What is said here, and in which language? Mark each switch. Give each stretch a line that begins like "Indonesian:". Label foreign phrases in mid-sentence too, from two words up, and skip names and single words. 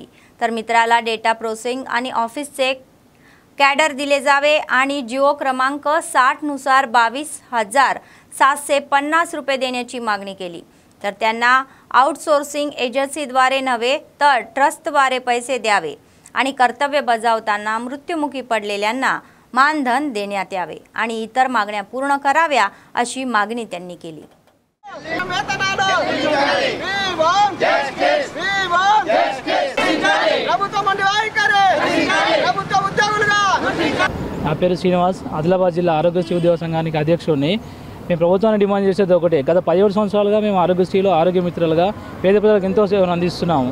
Marathi: तर मित्राला डेटा प्रोसेसिंग आणि ऑफिसचे कॅडर दिले जावे आणि जिओ क्रमांक 60 नुसार 22,750 रुपये देण्याची मागणी केली. तर त्यांना आउटसोर्सिंग एजन्सीद्वारे नव्हे तर ट्रस्टद्वारे पैसे द्यावे आणि कर्तव्य बजावताना मृत्युमुखी पडलेल्यांना मानधन देण्यात यावे आणि इतर मागण्या पूर्ण कराव्या अशी मागणी त्यांनी केली.
Telugu: నా పేరు శ్రీనివాస్. ఆదిలాబాద్ జిల్లా ఆరోగ్యశ్రీ ఉద్యోగ సంఘానికి అధ్యక్షుడిని. మేము ప్రభుత్వాన్ని డిమాండ్ చేసేది ఒకటే, గత 17 సంవత్సరాలుగా మేము ఆరోగ్యశ్రీలో ఆరోగ్య మిత్రులుగా పేద ప్రజలకు ఎంతో సేవలు అందిస్తున్నాము.